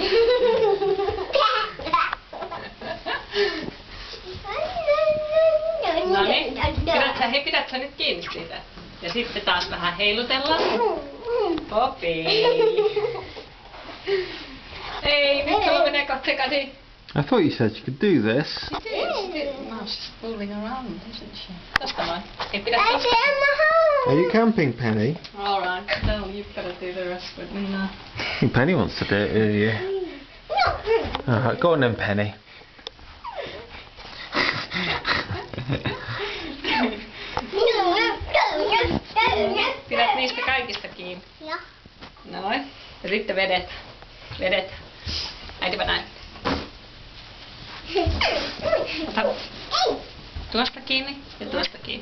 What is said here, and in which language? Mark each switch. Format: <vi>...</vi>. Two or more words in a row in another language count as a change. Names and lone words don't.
<fi>No niin. Pidät sä nyt kiinni siitä. Ja sitten taas vähän heilutellaan. Popi. Ei, nyt sulla menee sekaisin.</fi> <en>I thought you said you could do this. No, she's fooling around, isn't she?</en> <fi>Tosta noin. Ei pidä tosta.</fi> <en>Are you camping, Penny? Alright, no, you've got to do the rest with me now. Penny wants to do it, yeah. Alright, go on then, Penny.</en> <fi>Pidät niistä kaikista kiinni. Noin. Ja sitten vedet. Vedet. Äitipä näin. Ota tuosta kiinni ja tuosta kiinni.</fi>